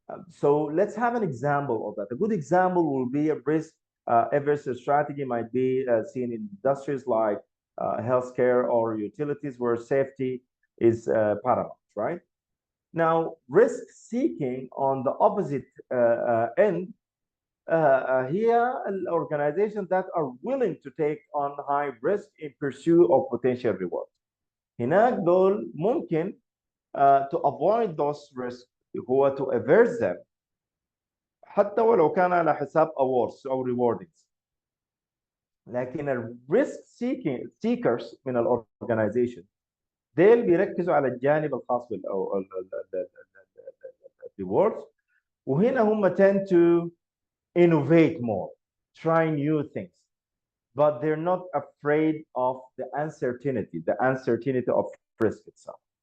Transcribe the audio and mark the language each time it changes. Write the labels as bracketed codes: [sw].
[en] So let's have an example of that. A good example will be a risk averse strategy might be seen in industries like healthcare or utilities where safety is paramount, right? Now, risk seeking on the opposite end here organizations that are willing to take on high risk in pursuit of potential reward. [ar] هناك دول ممكن [en] to avoid those risks [ar] هو [en] to averse them [ar] حتى ولو كان على حساب [en] awards [ar] أو [en] rewardings. [ar] لكن ال [en] risk seekers [ar] من الاورجنايزيشن ديل بيركزوا على الجانب الخاص بال أو [en] rewards [ar] وهنا هم [en] tend to innovate more, try new things, but they're not afraid of the uncertainty of risk itself.